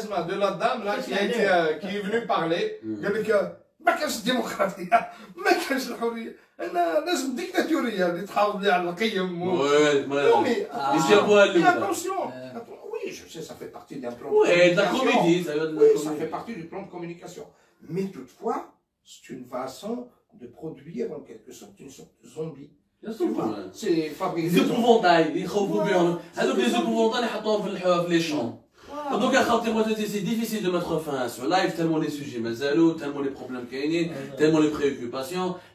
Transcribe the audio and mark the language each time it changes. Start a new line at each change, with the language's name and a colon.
French: De la dame là qui est venue parler,
Arabic: قال لك ما كانش الديمقراطيه، ما كانش الحريه، انا لازم ديكتاتوريه اللي تحافظ لي على القيم.
French: وي attention. Oui, je sais, ça fait partie d'un plan. Oui, de la comédie. Oui, ça fait partie du plan de communication. Mais toutefois, c'est une façon de produire en quelque sorte une sorte de zombie. C'est fabriqué. Les épouvantails, ils
Arabic: يخوفوا بهم. هذوك
French: les épouvantails
Arabic: يحطوهم في
French: لي شون. Donc, c'est difficile de mettre fin à ce live, tellement les sujets mazalou, tellement les problèmes qu'il tellement les préoccupations.